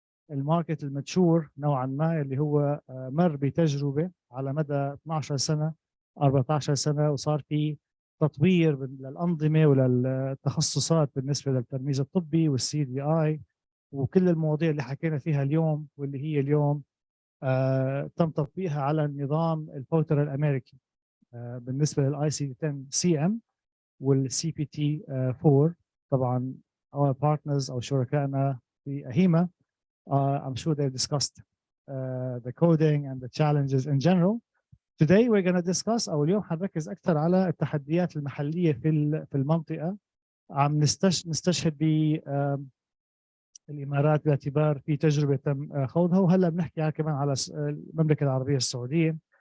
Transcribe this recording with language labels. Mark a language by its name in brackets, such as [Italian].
[Arabic] الماركت المتشور نوعا ما، اللي هو مر بتجربه على مدى 12 سنه 14 سنه، وصار في تطوير للانظمه وللتخصصات بالنسبه للترميز الطبي والسي دي اي وكل المواضيع اللي حكينا فيها اليوم، واللي هي اليوم تم تطبيقها على النظام الفوتر الامريكي بالنسبه للاي سي 10 سي ام والسي بي تي 4. [English] طبعا our partners [Arabic] او شركائنا في [English] AHIMA, I'm sure they discussed the coding and the challenges in general. Today we're going to discuss [Arabic] او اليوم حنركز اكثر على التحديات المحليه في المنطقه. عم نستشهد بالامارات باعتبار في تجربه تم خوضها، وهلا بنحكي كمان على المملكه العربيه السعوديه.